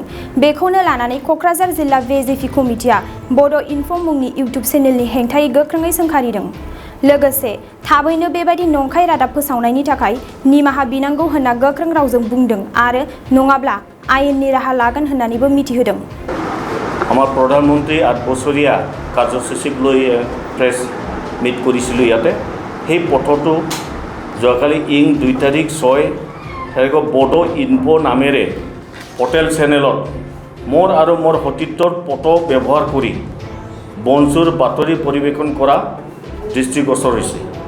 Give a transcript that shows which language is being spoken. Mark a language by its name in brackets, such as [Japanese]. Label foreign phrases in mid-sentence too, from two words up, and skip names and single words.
[Bodo] बेखौनो लानानै क'क्राझार जिल्ला बिजेपि कमिटिया बड' इनफ' मुंनि इउटिउब चेनेलनि हेंथायै गोख्रोङै सोंखारिदों। लोगोसे थाबैनो बेबायदि नंखाय रादाब फोसावनायनि थाखाय निमाहा बिनांगौ होनना गोख्रों रावजों बुंदों आरो नङाब्ला आयेननि राहा लागोन होननानैबो मिथिहोदों। [Assamese] আমাৰ প্ৰধানমন্ত্ৰী 8 বছৰীয়া কাৰ্যসূচীক লৈ [English] press meet [Assamese] কৰিছিলোঁ ইয়াতে। সেই পথটো যোৱাকালি 2 তাৰিখ 6 তাৰিখত বড' ইনফো নামেৰে পৰ্টেল চেনেলত মোৰ আৰু মোৰ সতীৰ্থৰ ফটো ব্যৱহাৰ কৰি বনচুৰ বাতৰি পৰিৱেশন কৰা দৃষ্টিগোচৰ হৈছে।